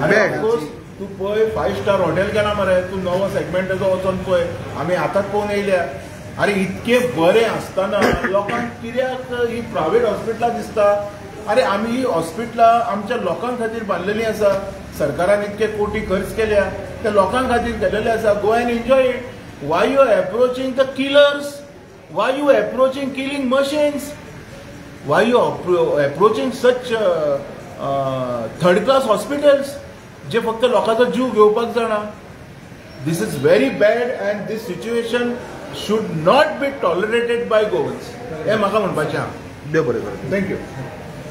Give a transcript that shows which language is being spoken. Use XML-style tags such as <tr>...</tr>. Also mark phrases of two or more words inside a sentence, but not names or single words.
<kok>तू पळय 5</kok> <en>star hotel</en> <kok>केला मरे. तू नवो सेगमेंटाचो वचोन पळय. आमी आतांच पळोवन येयल्या. अरे इतके बरें आसतना लोकांक कित्याक ही</kok> <en>private hospitals</en> <kok>दिसता. अरे आमी ही हॉस्पिटलां आमच्या लोकां खातीर बांदलेलीं आसा. सरकारान इतके कोटी खर्च केल्या त्या लोकां खातीर केलेले आसा.</kok> <en>Go and enjoy it. Why you approaching the killers. Why you approaching killing machines. Why you approaching such third class hospitals</en> <kok>जे फक्त लोकांचो जीव घेवपाक जाणा.</kok> <en>This is very bad and this situation should not be tolerated by governments.</en> <kok>हे म्हाका म्हणपाचें आहा. देव बरें करूं. थँक्यू.</kok>